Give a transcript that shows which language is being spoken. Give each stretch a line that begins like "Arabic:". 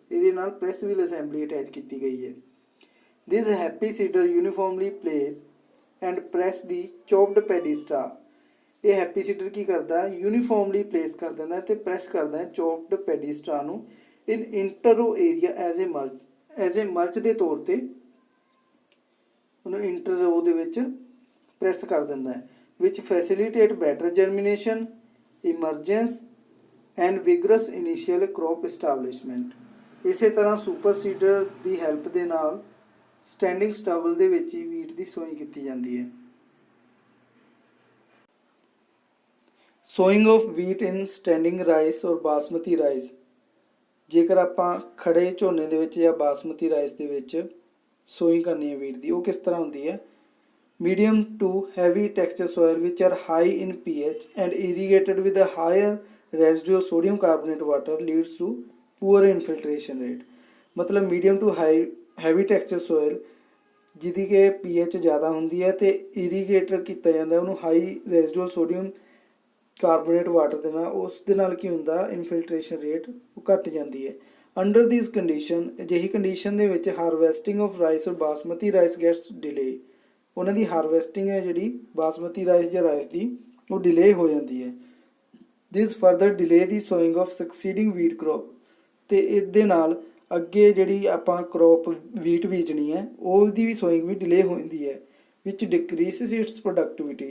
Punjabi: ਇਹਦੇ ਨਾਲ press wheel assembly attach ਕੀਤੀ ਗਈ ਹੈ।
English: This happy seeder uniformly place and press the chopped paddy straw.
Punjabi: ਇਹ ਹੈਪੀ ਸੀਡਰ ਕੀ ਕਰਦਾ, ਯੂਨੀਫਾਰਮਲੀ ਪਲੇਸ ਕਰ ਦਿੰਦਾ ਤੇ ਪ੍ਰੈਸ ਕਰਦਾ ਹੈ ਚੋਪਡ ਪੈਡੀ ਸਟਰਾ ਨੂੰ
English: in inter row area as a mulch
Punjabi: ਦੇ ਤੌਰ ਤੇ ਉਹਨੂੰ ਇੰਟਰੋ ਦੇ ਵਿੱਚ ਪ੍ਰੈਸ ਕਰ ਦਿੰਦਾ ਹੈ।
English: which facilitate better germination, emergence and vigorous initial crop establishment।
Punjabi: ਇਸੇ ਤਰ੍ਹਾਂ ਸੁਪਰ ਸੀਡਰ ਦੀ ਹੈਲਪ ਦੇ ਨਾਲ ਸਟੈਂਡਿੰਗ ਸਟਬਲ ਦੇ ਵਿੱਚ ਹੀ ਵੀਟ ਦੀ ਸੋਇੰਗ ਕੀਤੀ ਜਾਂਦੀ ਹੈ।
English: Sowing of wheat in standing rice or basmati rice.
Punjabi: ਜੇਕਰ ਆਪਾਂ ਖੜੇ ਝੋਨੇ ਦੇ ਵਿੱਚ ਜਾਂ ਬਾਸਮਤੀ ਰਾਈਸ ਦੇ ਵਿੱਚ ਸੋਇੰਗ ਕਰਨੀ ਹੈ ਵੀਟ ਦੀ, ਉਹ ਕਿਸ ਤਰ੍ਹਾਂ ਹੁੰਦੀ ਹੈ।
English: medium to heavy texture soil which are high in pH and irrigated with a higher residual sodium carbonate water leads to poor infiltration rate।
Punjabi: मतलब
English: medium to heavy texture soil
Punjabi: ਜਿਹਦੀ ਕਿ pH ਜ਼ਿਆਦਾ ਹੁੰਦੀ ਹੈ ਤੇ irrigated ਕੀਤਾ ਜਾਂਦਾ ਉਹਨੂੰ
English: high residual sodium carbonate water
Punjabi: ਦੇ ਨਾਲ, ਉਸ ਦੇ ਨਾਲ ਕੀ ਹੁੰਦਾ infiltration rate ਉਹ ਘਟ ਜਾਂਦੀ ਹੈ।
English: under these condition
Punjabi: ਅਜਿਹੀ ਕੰਡੀਸ਼ਨ ਦੇ ਵਿੱਚ
English: harvesting of rice or basmati rice gets delay।
Punjabi: ਉਹਨਾਂ ਦੀ ਹਾਰਵੈਸਟਿੰਗ ਹੈ ਜਿਹੜੀ ਬਾਸਮਤੀ ਰਾਈਸ ਜਾਂ ਰਾਈਸ ਦੀ ਉਹ ਡਿਲੇ ਹੋ ਜਾਂਦੀ ਹੈ।
English: This further delay the sowing of succeeding wheat crop.
Punjabi: ਤੇ ਇਹਦੇ ਨਾਲ ਅੱਗੇ ਜਿਹੜੀ ਆਪਾਂ ਕ੍ਰੋਪ ਵੀਟ ਬੀਜਣੀ ਹੈ ਉਹਦੀ ਵੀ ਸੋਇੰਗ ਵੀ ਡਿਲੇ ਹੋ ਜਾਂਦੀ ਹੈ
English: Which decreases its productivity.